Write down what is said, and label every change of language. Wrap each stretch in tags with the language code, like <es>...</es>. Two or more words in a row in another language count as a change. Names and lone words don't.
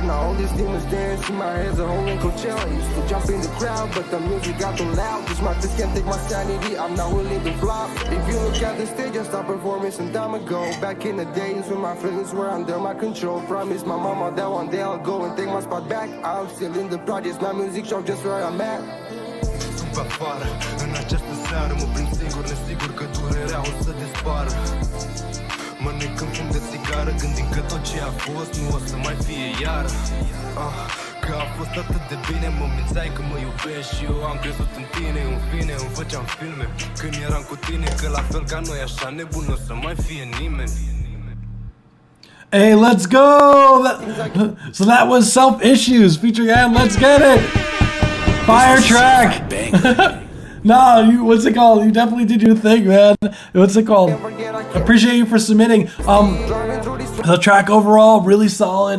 <en>Now all these demons dance in my head's a whole in Coachella. Used to jump in the crowd, but the music got too loud. This my fist can't take my sanity, I'm not willing to flop. If you look at the stage, I stopped performing some time ago. Back in the days when my feelings were under my control. Promised my mama that one day I'll go and take my spot back. I'm still in the projects, my music show just where I'm at.</en> <ro>Sunt afară, în această seară mă prind singur, nesigur că durerea o să dispară. Mănânc în fum de țigară, gândind că tot ce a fost nu o să mai fie iară. Că a fost atât de bine, mă mințeai că mă iubești și eu am crezut în tine. În fine îmi făceam filme când eram cu tine, că la fel ca noi așa nebun nu o să mai fie nimeni.</ro> <en>Hey, let's go! So that was Self Issues featuring And. Let's get it! Fire track! No, what's it called? You definitely did your thing, man. What's it called? Appreciate you for submitting. The track overall really solid.</en>